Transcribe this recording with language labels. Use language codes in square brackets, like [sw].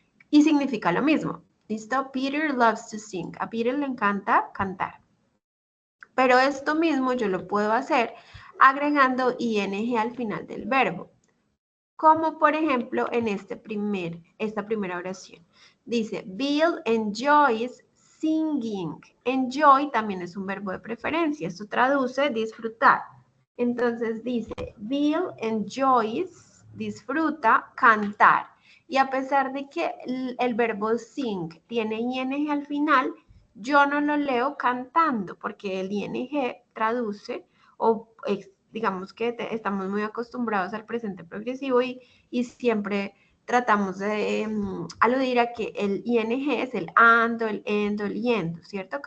[es] Y significa lo mismo. ¿Listo? [en] Peter loves to sing. [es] A Peter le encanta cantar. Pero esto mismo yo lo puedo hacer agregando ing al final del verbo. Como por ejemplo en esta primera oración. Dice, [en] Bill enjoys singing. [es] Enjoy también es un verbo de preferencia. Esto traduce disfrutar. Entonces dice, [en] Bill enjoys, [es] disfruta, cantar. Y a pesar de que el verbo sing tiene ing al final, yo no lo leo cantando porque el ing traduce o digamos que estamos muy acostumbrados al presente progresivo y siempre tratamos de aludir a que el ing es el ando, el endo, el yendo, ¿cierto?